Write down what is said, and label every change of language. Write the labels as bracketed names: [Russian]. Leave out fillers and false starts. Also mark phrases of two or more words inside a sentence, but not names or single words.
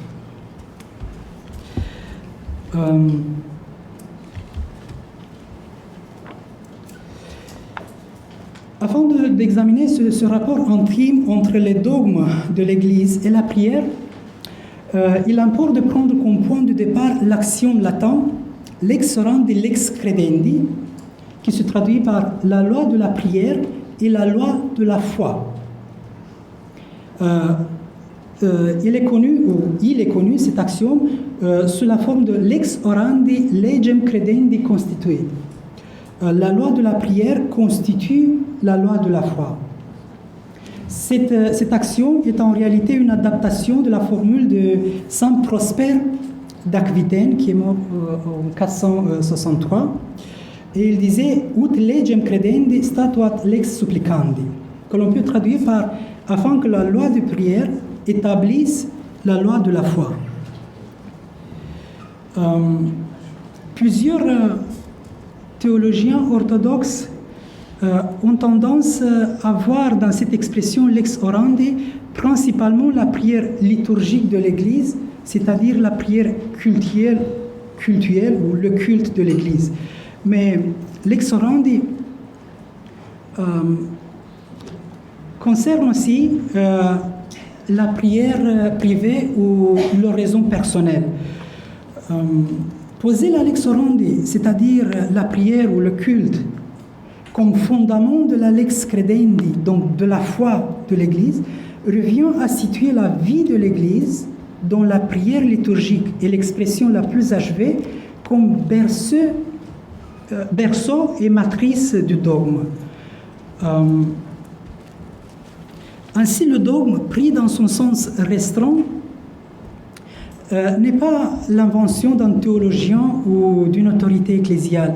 [French] Avant d'examiner ce rapport intime entre les dogmes de l'Église et la prière, il importe de prendre comme point de départ l'axiome latin [Latin] lex orandi lex credendi, [French] qui se traduit par la loi de la prière et la loi de la foi. Il est connu, cet axiome, sous la forme de [Latin] lex orandi legem credendi constituit. [French] La loi de la prière constitue la loi de la foi. Cette axiome est en réalité une adaptation de la formule de saint Prosper d'Aquitaine, qui est mort en 463. Et il disait [Latin] « Ut legem credendi statuat lex supplicandi », [French] que l'on peut traduire par afin que la loi de prière établisse la loi de la foi. Plusieurs théologiens orthodoxes ont tendance à voir dans cette expression [Latin] lex orandi [French] principalement la prière liturgique de l'Église, c'est-à-dire la prière cultuelle ou le culte de l'Église. Mais [Latin] lex orandi [French] concerne aussi la prière privée ou l'oraison personnelle. Poser la [Latin] lex orandi, [French] c'est-à-dire la prière ou le culte, comme fondament de la [Latin] lex credendi, [French] donc de la foi de l'Église, revient à situer la vie de l'Église dans la prière liturgique et l'expression la plus achevée comme berceau et matrice du dogme. Ainsi, le dogme, pris dans son sens restreint, n'est pas l'invention d'un théologien ou d'une autorité ecclésiale.